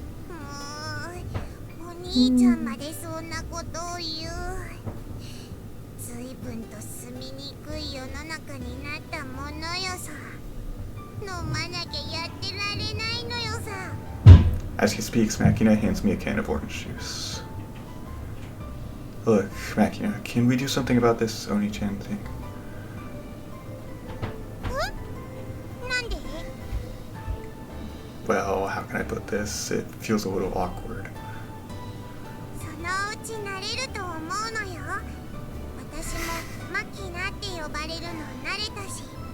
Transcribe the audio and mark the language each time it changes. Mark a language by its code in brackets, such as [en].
[ja] お兄ちゃんまでそんなことを言う。随分と住みにくい世の中になったものよさ。飲まなきゃやってられないのよさ。 [en] As he speaks, Makina hands me a can of orange juice. Look, Makina, can we do something about this Oni-chan thing? [ja] なんで？ [en] Well, how can I put this? It feels a little awkward. [ja] そのうち慣れると思うのよ。私もマキナって呼ばれるの慣れたし。